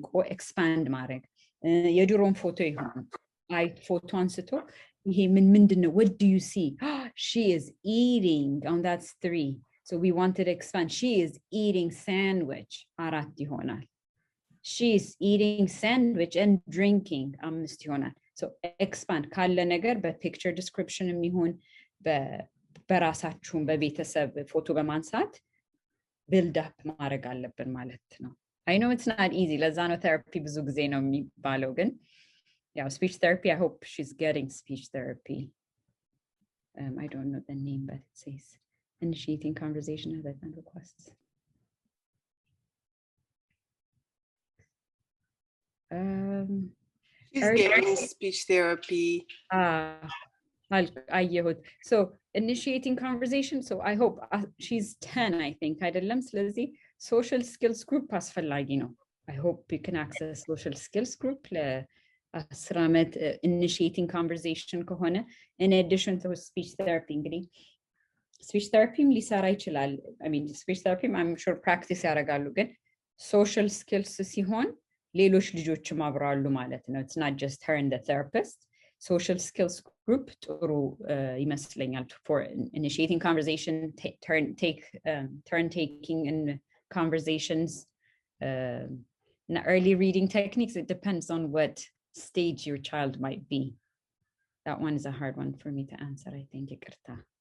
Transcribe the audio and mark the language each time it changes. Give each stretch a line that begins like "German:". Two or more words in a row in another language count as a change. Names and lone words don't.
Amharic: ኤክስፓንድ ማድረግ የድሮን ፎቶ ይሆን አይ ፎቶ አንስቶ ይሄ ምንድነው
English: what do you see she is eating and that's 3 so we wanted to expand she is eating sandwich
Amharic: አራት ይሆናል
English: she is eating sandwich and drinking
Amharic: አምስት ይሆናል
English: so expand
Amharic: ካለ ነገር በፒክቸር ዲስክሪፕሽን የሚሆን በራሳችሁን በቤተሰብ ፎቶ በማንሳት
English: build up
Amharic: ማድረግ አለብን ማለት ነው
English: I know it's not easy
Amharic: ለዛ ነው therapy ብዙ ጊዜ ነው የሚባለው ግን
English: yeah speech therapy I hope she's getting speech therapy I don't know the name but it says initiating conversation and requests she's getting speech therapy so initiating conversation so I hope she's 10 I think
Amharic: አይደለም ስለዚህ
English: social skills group አስፈላጊ ነው I hope you can access social skills group
Amharic: ለአስር ዓመት
English: initiating conversation ከሆነ in addition to speech therapy እንግዲህ speech therapy
Amharic: ሊሰራ ይችላል
English: I mean speech therapy I'm sure practice
Amharic: ያደርጋሉ ግን
English: social skills
Amharic: ሲሆን ሌሎች ልጆችም አብረዋሉ ማለት ነው
English: it's not just her and the therapist social skills group
Amharic: ጥሩ ይመስለኛል
English: for initiating conversation turn taking in conversations early reading techniques it depends on what stage your child might be that one is a hard one for me to answer I think ይቅርታ